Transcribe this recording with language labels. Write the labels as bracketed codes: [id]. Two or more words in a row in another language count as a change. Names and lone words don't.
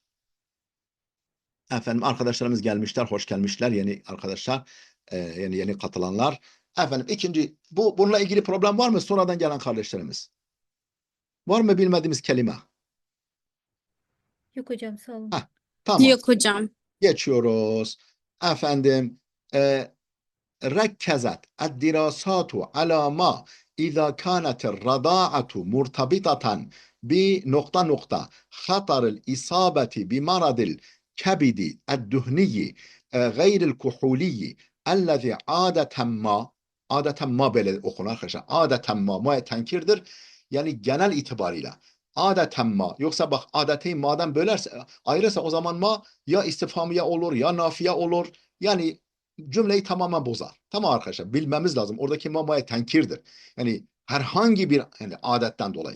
[tr] Efendim arkadaşlarımız gelmişler, hoş gelmişler yeni arkadaşlar, yeni katılanlar. Efendim ikinci, bununla ilgili problem var mı sonradan gelen kardeşlerimiz? Var mı bilmediğimiz kelime? Yok hocam, sağ olun. Heh, tamam. Yok hocam. Geçiyoruz. Efendim, [ar] ركزت الدراسات على ما إذا كانت الرضاعة مرتبطة بنقطة نقطة خطر الإصابة بمرض الكبد الدهني غير الكحولي الذي عادة ما [tr] böyle okunur arkadaşlar. Ma tenkirdir. Yani genel itibarıyla. Adeten ma. Yoksa bak, adeti ma'dan bölerse, ayırırsa o zaman ma ya istifhamiye olur ya nafiye olur. Yani cümleyi tamamen bozar. Tamam arkadaşlar, bilmemiz lazım. Oradaki mamaya tenkirdir. Yani herhangi bir yani adetten dolayı.